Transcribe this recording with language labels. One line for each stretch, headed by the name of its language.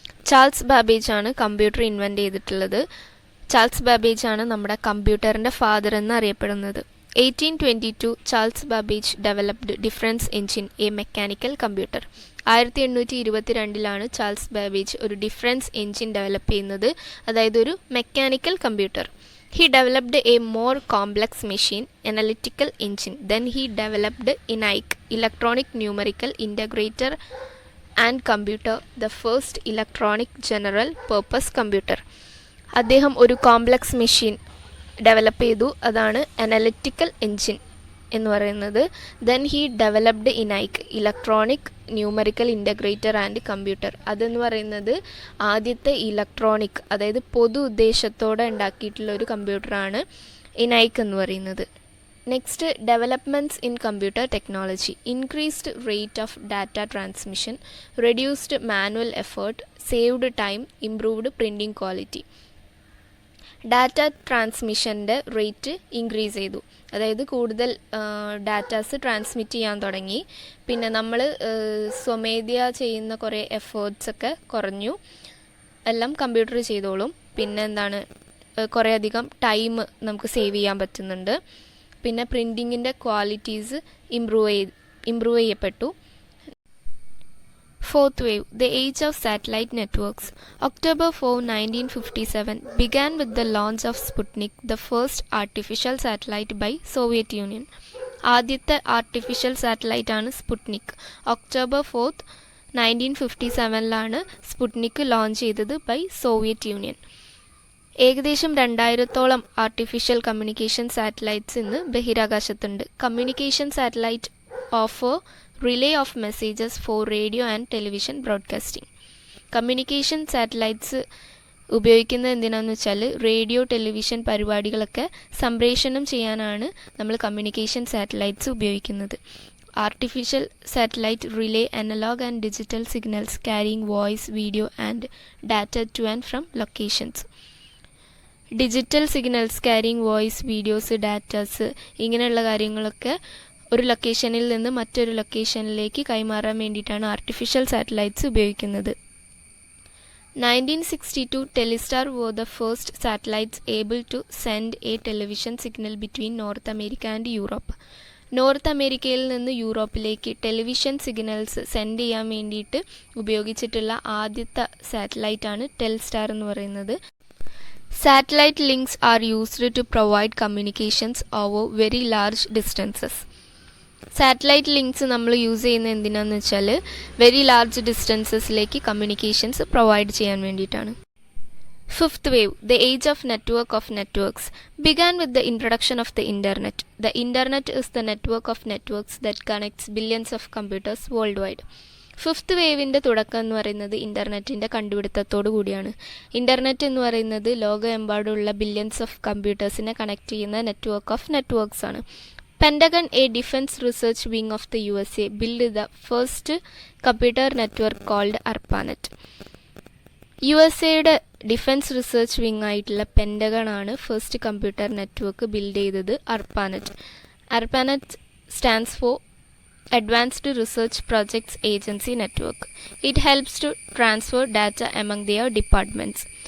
Malayalam: Charles Babbage ആണ് computer invent ചെയ്തിട്ടുള്ളത്. Charles Babbage ആണ് നമ്മുടെ കമ്പ്യൂട്ടറിൻ്റെ ഫാദർ എന്ന് അറിയപ്പെടുന്നത്.
English: 1822 Charles Babbage developed difference engine, a mechanical computer.
Malayalam: 1822 Charles Babbage ഒരു ഡിഫറൻസ് എഞ്ചിൻ ഡെവലപ്പ് ചെയ്യുന്നത്, അതായത് ഒരു mechanical computer.
English: He developed a more complex machine, analytical engine. Then he developed ENIAC, electronic numerical integrator and computer, the first electronic general purpose computer.
Malayalam: അദ്ദേഹം ഒരു complex machine develop ചെയ്തു, അതാണ് analytical engine എന്ന് പറയുന്നത്.
English: Then he developed ENIAC, electronic numerical integrator and computer.
Malayalam: അതെന്ന് പറയുന്നത് ആദ്യത്തെ electronic, അതായത് പൊതു ഉദ്ദേശത്തോടെ ഉണ്ടാക്കിയിട്ടുള്ള ഒരു കമ്പ്യൂട്ടറാണ് ENIAC എന്ന് പറയുന്നത്.
English: Next, developments in computer technology. Increased rate of data transmission, reduced manual effort, saved time, improved printing quality.
Malayalam: Data ട്രാൻസ്മിഷൻ്റെ rate increase ചെയ്തു, അതായത് കൂടുതൽ ഡാറ്റാസ് ട്രാൻസ്മിറ്റ് ചെയ്യാൻ തുടങ്ങി. പിന്നെ നമ്മൾ സ്വമേധയാ ചെയ്യുന്ന കുറേ എഫേർട്സൊക്കെ കുറഞ്ഞു, എല്ലാം കമ്പ്യൂട്ടർ ചെയ്തോളും. പിന്നെ എന്താണ്, കുറേ അധികം ടൈം നമുക്ക് സേവ് ചെയ്യാൻ പറ്റുന്നുണ്ട്. പിന്നെ പ്രിൻറ്റിങ്ങിൻ്റെ ക്വാളിറ്റീസ് ഇംപ്രൂവ് ചെയ്യപ്പെട്ടു.
English: Fourth wave, the age of satellite networks. October 4, 1957 began with the launch of Sputnik, the first artificial satellite by Soviet Union.
Malayalam: ആദ്യത്തെ ആർട്ടിഫിഷ്യൽ സാറ്റലൈറ്റ് ആണ് സ്പുട്നിക്. ഒക്ടോബർ 4, 1957 സ്പുട്നിക് ലോഞ്ച് ചെയ്തത് by Soviet union. ഏകദേശം 2000-ഓളം artificial communication satellites ഇന്ന് ബഹിരാകാശത്തുണ്ട്.
English: Communication satellite offer relay of messages for radio and television broadcasting.
Malayalam: Communication satellites ഉപയോഗിക്കുന്നത് എന്തിനാണെന്ന് വെച്ചാൽ radio television പരിപാടികളൊക്കെ സംപ്രേഷണം ചെയ്യാനാണ് നമ്മൾ കമ്മ്യൂണിക്കേഷൻ സാറ്റലൈറ്റ്സ് ഉപയോഗിക്കുന്നത്.
English: Artificial satellite relay analog and digital signals carrying voice, video and data to and from locations.
Malayalam: Digital signals carrying voice, videos, datas, ഇങ്ങനെയുള്ള കാര്യങ്ങളൊക്കെ ഒരു ലൊക്കേഷനിൽ നിന്ന് മറ്റൊരു ലൊക്കേഷനിലേക്ക് കൈമാറാൻ വേണ്ടിയിട്ടാണ് ആർട്ടിഫിഷ്യൽ സാറ്റലൈറ്റ്സ് ഉപയോഗിക്കുന്നത്.
English: 1962 Telestar were the first satellites able to send a television signal between North America and Europe.
Malayalam: North അമേരിക്കയിൽ നിന്ന് യൂറോപ്പിലേക്ക് ടെലിവിഷൻ സിഗ്നൽസ് സെൻഡ് ചെയ്യാൻ വേണ്ടിയിട്ട് ഉപയോഗിച്ചിട്ടുള്ള ആദ്യത്തെ സാറ്റലൈറ്റാണ് ടെൽസ്റ്റാർ എന്ന് പറയുന്നത്.
English: Satellite links are used to provide communications over very large distances.
Malayalam: Satellite links നമ്മൾ യൂസ് ചെയ്യുന്നത് എന്തിനാന്ന് വെച്ചാൽ വെരി ലാർജ് ഡിസ്റ്റൻസസിലേക്ക് കമ്മ്യൂണിക്കേഷൻസ് പ്രൊവൈഡ് ചെയ്യാൻ വേണ്ടിയിട്ടാണ്.
English: Fifth wave, the age of networks, began with the introduction of the internet. The internet is the network of networks that connects billions of computers worldwide.
Malayalam: Fifth വേവിൻ്റെ തുടക്കം എന്ന് പറയുന്നത് ഇൻ്റർനെറ്റിൻ്റെ കണ്ടുപിടുത്തത്തോടു കൂടിയാണ്. Internet എന്ന് പറയുന്നത് ലോകമെമ്പാടുള്ള billions of കമ്പ്യൂട്ടേഴ്സിനെ connect ചെയ്യുന്ന network of networks ആണ്.
English: Pentagon, a defense research wing of the USA, built the first computer network called ARPANET.
Malayalam: യുഎസ്എയുടെ defence research wing ആയിട്ടുള്ള പെൻഡഗൺ ആണ് ഫസ്റ്റ് കമ്പ്യൂട്ടർ നെറ്റ്വർക്ക് ബിൽഡ് ചെയ്തത് അർപ്പാനെറ്റ്.
English: ARPANET stands for advanced research projects agency network. It helps to transfer data among their departments.